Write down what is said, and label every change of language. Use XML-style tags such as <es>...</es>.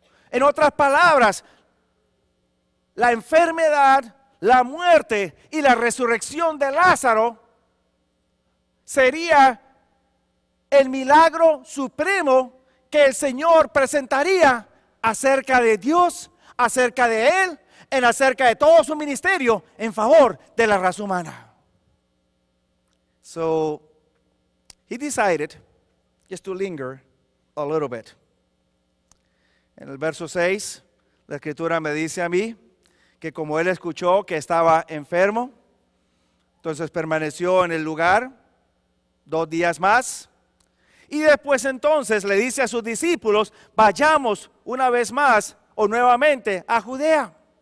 <es>En otras palabras, la enfermedad, la muerte y la resurrección de Lázaro sería el milagro supremo que el Señor presentaría acerca de Dios, acerca de Él, acerca de todo su ministerio en favor de la raza humana.</es> <en>So, he decided just to linger a little bit.</en> <es>En el verso 6, la Escritura me dice a mí que como él escuchó que estaba enfermo, entonces permaneció en el lugar 2 días más. Y después entonces le dice a sus discípulos: vayamos una vez más o nuevamente a Judea.</es>